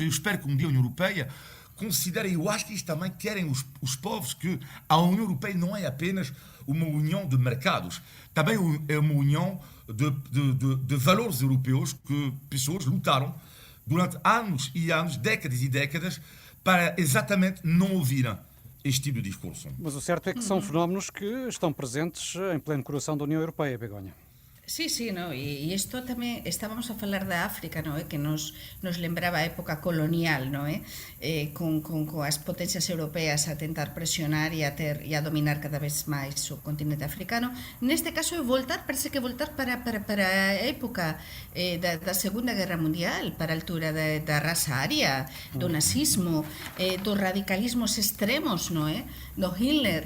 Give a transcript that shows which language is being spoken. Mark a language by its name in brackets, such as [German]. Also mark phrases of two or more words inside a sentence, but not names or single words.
[Portuguese] Eu espero que um dia a União Europeia considere, eu acho que isto também querem os povos, que a União Europeia não é apenas uma união de mercados, também é uma união de valores europeus, que pessoas lutaram durante anos e anos, décadas e décadas, para exatamente não ouvirem este tipo de discurso. Mas o certo é que são fenómenos que estão presentes em pleno coração da União Europeia, Begonha. [Galician] Sí, no, e isto tamén estábamos a falar da África, no, que nos lembraba a época colonial, no, con as potencias europeas a tentar presionar e a dominar cada vez máis o continente africano. Neste caso é parece que voltar para a época da Segunda Guerra Mundial, para a altura da raza aria, do nazismo, dos radicalismos extremos, no, do Hitler.